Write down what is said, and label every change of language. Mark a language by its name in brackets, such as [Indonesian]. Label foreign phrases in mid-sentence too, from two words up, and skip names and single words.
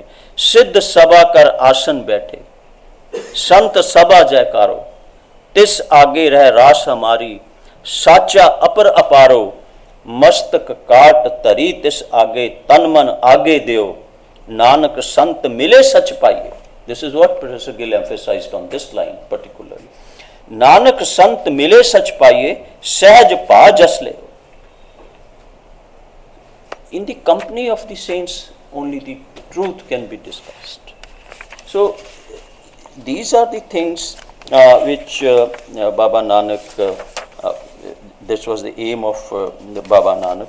[Punjabi] ਸਿੱਧ ਸਭਾ ਕਰ ਆਸਨ ਬੈਠੇ ਸੰਤ ਸਭਾ ਜੈਕਾਰੋ, ਤਿਸ ਆਗੇ ਰਹ ਰਾਸ ਹਮਾਰੀ ਸਾਚਾ ਅਪਰ ਅਪਾਰੋ, ਮਸਤਕ ਕਾਟ ਤਰੀ ਤਿਸ ਆਗੇ ਤਨ ਮਨ ਆਗੇ ਦੇਓ, ਨਾਨਕ ਸੰਤ ਮਿਲੇ ਸਚ ਪਾਈਏ. [English] This is what Professor Gill emphasized on this line particularly. [Punjabi] ਨਾਨਕ ਸੰਤ ਮਿਲੇ ਸਚ ਪਾਈਏ ਸਹਜ ਪਾ ਜਸ ਲੇ. [English] In the company of the saints only the truth can be discussed. So these are the things which Baba Nanak, this was the aim of the Baba Nanak.